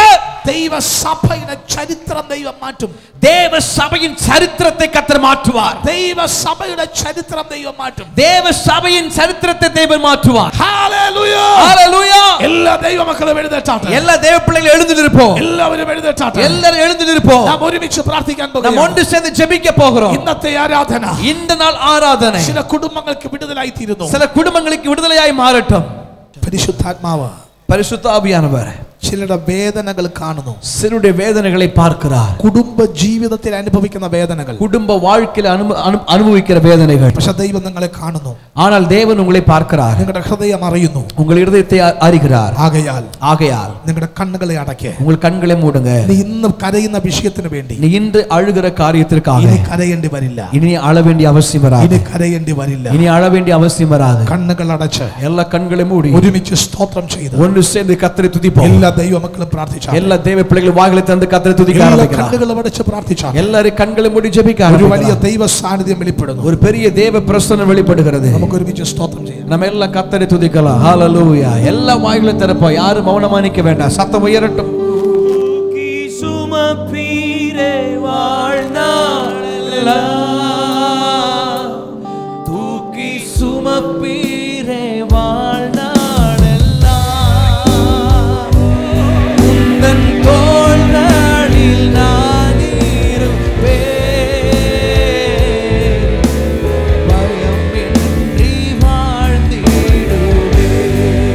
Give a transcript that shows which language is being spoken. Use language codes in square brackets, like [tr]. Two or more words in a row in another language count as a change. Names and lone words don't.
[ml] ദൈവ സഭയുടെ ചരിത്രം ദൈവം മാറ്റും. [ta] தேவ சபையின் சரித்திரத்தை கர்த்தர் மாற்றுவார். [ml] ദൈവ സഭയുടെ ചരിത്രം ദൈവം മാറ്റും. [ta] தேவ சபையின் சரித்திரத்தை தேவன் மாற்றுவார். [ml] ഹല്ലേലൂയ. [ta] ஹalleluya. [ml] എല്ലാ ദൈവമക്കളും എഴുന്നേറ്റാട്ടെ. [ta] எல்லா தேவ பிள்ளைகளும் எழுந்து நிற்போம். [ml] എല്ലാവരും എഴുന്നേറ്റാട്ടെ. [ta] எல்லாரும் எழுந்து நிற்போம். [ml] നാം ഒരുമിച്ച് പ്രാർത്ഥിക്കാൻ [ta] நாம் [ml] പോകുകയാണ്. [ta] ஒன்று சேர்ந்து ஜெபிக்க போகிறோம். [ml] ഇന്നത്തെ ആരാധന [ta] இந்த நாள் ஆராதனை [ml] ചില കുടുംബങ്ങൾക്ക് വിടുതലായി തീരുന്നു. [ta] சில குடும்பங்களுக்கு விடுதலையாய் மாறட்டும். [ml] പരിശുദ്ധാത്മാവ് [ta] பரிசுத்த ஆவியானவர் [ml] ചിലരുടെ വേദനകൾ കാണുന്നു. [ta] சிலருடைய வேதனைகளை பார்க்கிறார். [ml] കുടുംബ ജീവിതത്തിൽ അനുഭവിക്കുന്ന വേദനകൾ, [ta] குடும்ப வாழ்க்கையில் அனுபவிக்கிற வேதனைகள். [ml] പക്ഷെ ദൈവം നിങ്ങളെ കാണുന്നു. [ta] ஆனால் தேவன் உங்களை பார்க்கிறார். [ml] നിങ്ങളുടെ ഹൃദയം അറിയുന്നു. [ta] உங்கள் இருதயத்தை அறிகிறார். ஆகையால் [ml] നിങ്ങളുടെ കണ്ണുകളെ അടയ്ക്ക്. [ta] உங்கள் കണ്ണുകളെ மூடுங்க. [ml] നീ ഇന്ന് കരയുന്ന വിഷയത്തിന് വേണ്ടി [ta] நீ இன்று அழுகிற காரியத்திற்காக [ml] ഇനി കരയേണ്ടി വരില്ല. [ta] இனி அழ வேண்டிய அவசியம் வராது. [ml] ഇനി കരയേണ്ടി വരില്ല. [ta] இனி அழ வேண்டிய அவசியம் வராது. [ml] കണ്ണുകൾ അടച്ച് [ta] எல்லா கண்களை மூடி [ml] ഒരുമിച്ച് സ്തോത്രം ചെയ്ത് [ta] ஒன்று சேர்ந்து கர்த்தரை துதிப்போம். [ml] എല്ലാ ദൈവമക്കളും പ്രാർത്ഥിച്ചാൽ, [ta] எல்லா தேவ பிள்ளைகள் வாய்களை திறந்து கர்த்தரை துதிக்க [ml] എല്ലാ [ta] ஆரம்பிக்கலாம். [ml] കണ്ണുകളും അടച്ച് പ്രാർത്ഥിച്ചാൽ [ta] எல்லாரும் கண்களை மூடி ஜெபிக்க [ml] ഒരു വലിയ [ta] ஆரம்பிக்கலாம். [ml] ദൈവ സാന്നിധ്യം വെളിപ്പെടുന്നു. [ta] ஒரு பெரிய தேவ பிரசன்னம் வெளிப்படுகிறது. [ml] നമുക്ക് ഒരുമിച്ച് സ്തോത്രം ചെയ്യാം. [ta] நம்ம எல்லாம் கர்த்தரை துதிக்கலாம். ஹalleluya. எல்லா வாய்களை திறப்போம். யாரும் மௌனமா நிக்க வேண்டாம். சத்தம் உயரட்டும். தூக்கி சுமப்பீரே வாழ்நாளெல்லாம், தூக்கி சுமப்பீரே வாழ்நாளெல்லாம், உந்தன் தோள்களில் நான் இருப்பேன், பயமின்றி வாழ்ந்திடுவேன்.